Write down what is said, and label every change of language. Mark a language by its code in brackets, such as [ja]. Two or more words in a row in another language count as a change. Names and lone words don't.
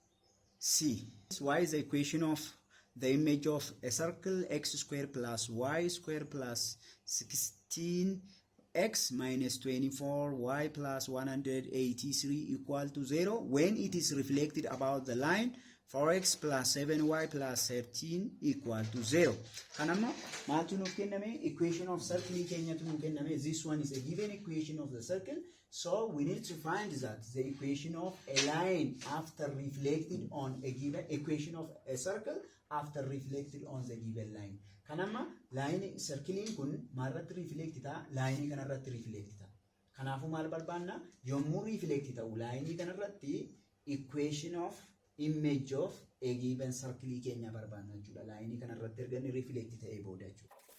[en] Y is the equation of the image of a circle x square plus y square plus 16x minus 24y plus 183 equal to 0 when it is reflected about the line 4x plus 7y plus 13 equal to 0. [om] Kanama maaltu nuuf kenname [en] equation of circle [om] keenyatu nuuf kenname. [en] This one is a given equation of the circle. So we need to find that the equation of a line after reflected on a given equation of a circle after reflected on the given line. [om] Kanama line circle kun marrat reflected line kanarratti reflected. Kanafu maal barbaanna yommuu reflected line kanarratti [en] equation of image of a given circle [om] keenya barbaanna jechuudha. Line kanarratti erga reflected ta'ee booda jechuudha.